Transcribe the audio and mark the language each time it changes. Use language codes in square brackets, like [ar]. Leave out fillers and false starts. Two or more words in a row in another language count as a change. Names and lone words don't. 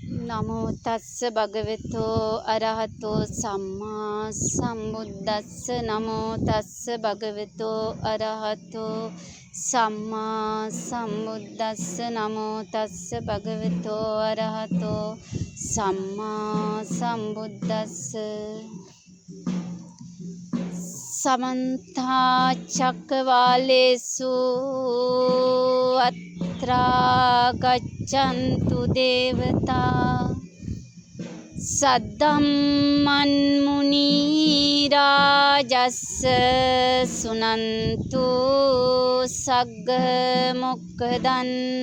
[pi] නමෝ තස්ස භගවතෝ අරහතෝ සම්මා සම්බුද්දස්ස නමෝ තස්ස භගවතෝ අරහතෝ සම්මා සම්බුද්දස්ස නමෝ තස්ස භගවතෝ අරහතෝ සම්මා සම්බුද්දස්ස සමන්තා චක්කවාලේසු අත්‍රා ගච්ඡන්තු දේවතා සද්දම්මන් මුනි රාජස්ස සුනන්තු සග්ග මොක්ඛදන්